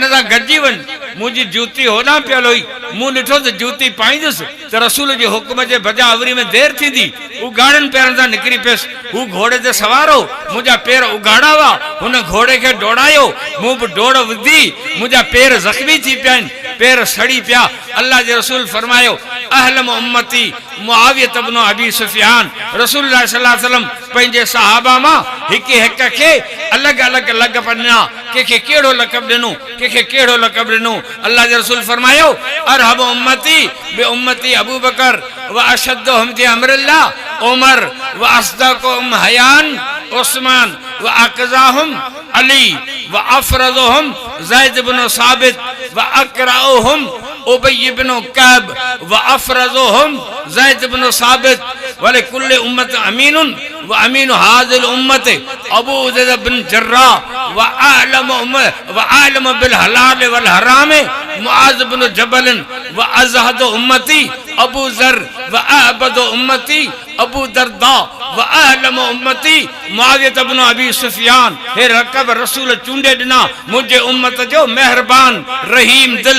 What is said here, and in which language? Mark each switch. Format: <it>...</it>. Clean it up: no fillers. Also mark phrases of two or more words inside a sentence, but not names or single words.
<sd>सां गॾिजी वञ मुंहिंजी जूती होॾां पियल हुई मूं ॾिठो त जूती पाईंदुसि त रसूल जे हुकुम जे बजा अवरी में देरि थींदी उघाड़नि पेरनि सां निकिरी पियुसि हू घोड़े ते सवार हो मुंहिंजा पेर उघाड़ा हुआ हुन घोड़े खे दौड़ायो मूं बि डोड़ विधी मुंहिंजा पेर ज़ख़्मी थी पिया आहिनि पेर सड़ी पिया अल्लाह जे रसूल फरमायो</sd> <ar>أحلم أمتي معاوية بن أبي سفيان رسول الله صلى الله عليه وسلم</ar> <sd>पंहिंजे सहाबा मां हिक हिक खे अलॻि अलॻि लक़ब ॾिना कंहिंखे कहिड़ो लक़ब ॾिनो कंहिंखे कहिड़ो लक़ब ॾिनो अल्लाह जे रसूल फरमायो अरहब</sd> <ar>أمتي بأمتي أبو بكر وأشدهم في أمر الله عمر وأصدقهم حياء عثمان وأقضاهم علي وأفرضهم زيد بن ثابت وأقرؤهم أبي بن كعب وأفرضهم زيد بن ثابت ولكل أمة أمين وأمين هذه الأمة أبو عبيدة بن الجراح و أعلم بالحلال والحرام معاذ بن جبل وأزهد أمتي أبو ذر وأعبد أمتي أبو الدرداء وأحلم أمتي معاوية بن أبي سفيان</ar> <sd>हे रकब रसूल चूंडे ॾिना मुंहिंजे उम्मत जो मेहरबान रहीम दिल</sd>